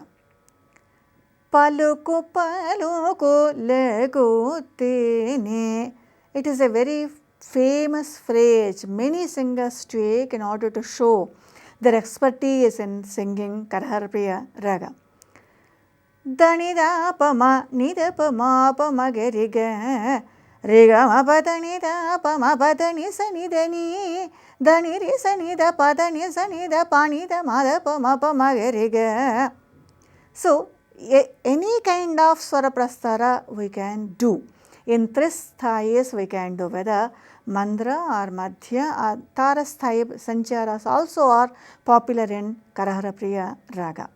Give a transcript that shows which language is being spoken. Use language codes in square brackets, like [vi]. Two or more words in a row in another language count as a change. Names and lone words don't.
[te] Paluku paluku legutene. [en] It is a very famous phrase many singers take in order to show their expertise in singing 𝗂𝗃 raga. Dani da pa ma ni da pa ma ge re ga. Re ga ma pa da ni da pa ma pa da ni sa ni da ni. Da ni re sa ni da pa da ni sa ni da pa ni da ma ge re ga. So, any kind of [sa] swara prastara [en] we can do. In tristhayis we can do, whether mandra or madhya or [sa] tarasthayi sancharas [en] also are popular in 𝗂𝗃 raga.